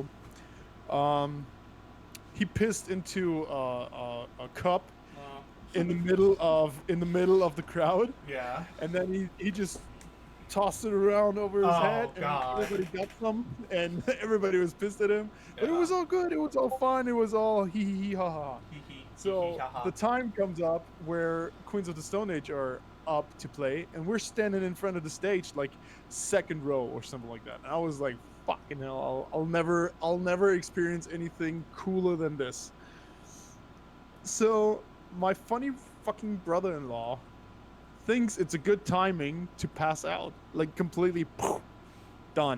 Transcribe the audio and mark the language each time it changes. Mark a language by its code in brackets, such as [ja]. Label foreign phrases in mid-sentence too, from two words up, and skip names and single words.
[en] Um, he pissed into a cup in the middle of the crowd, Yeah. and then he just tossed it around over his head, Oh and God. everybody got some, and everybody was pissed at him. But it Yeah. was all good. It was all fun. It was all hee hee hee ha ha. Hee hee hee hee So ha ha. the time comes up where Queens of the Stone Age are up to play, and we're standing in front of the stage, like second row or something like that. And I was like, "Fucking hell! I'll never experience anything cooler than this." So my funny fucking brother-in-law thinks it's a good timing to pass out, like completely done.